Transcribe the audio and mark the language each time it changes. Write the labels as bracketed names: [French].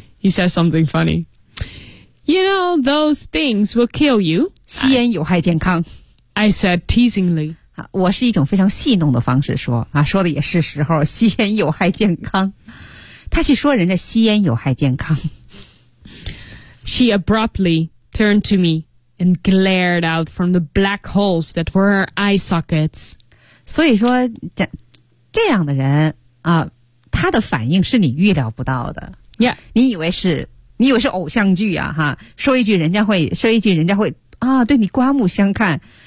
[English] He says something funny. You know, those things will kill you. [Chinese] 吸烟有害健康。 [English] I said teasingly. [Chinese] 我是一种非常戏弄的方式说啊，说的也是时候，吸烟有害健康。他去说人家吸烟有害健康。 [English] She abruptly turned to me and glared out from the black holes that were her eye sockets. [Chinese] 所以说这样的人啊，他的反应是你预料不到的。 [English] Yeah. [Chinese] 你以为是偶像剧啊哈，说一句人家会啊对你刮目相看。